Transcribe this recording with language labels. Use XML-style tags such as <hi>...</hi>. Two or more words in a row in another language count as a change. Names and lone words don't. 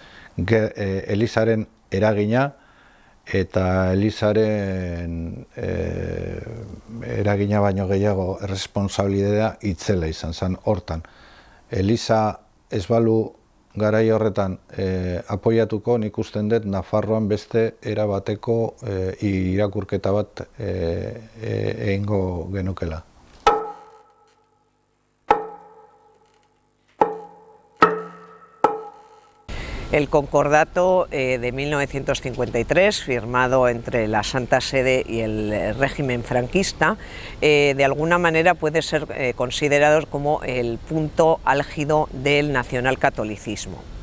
<eu>Elizaren eragina, eta Elizaren eragina baino gehiago erresponsabilitatea itzela izan zen hortan. Eliza ez balu garai horretan apoiatuko, nik usten dut Nafarroan beste erabateko irakurketa bat egingo genukela.</eu> <es>El concordato de 1953, firmado entre la Santa Sede y el régimen franquista, de alguna manera puede ser considerado como el punto álgido del nacionalcatolicismo.</es>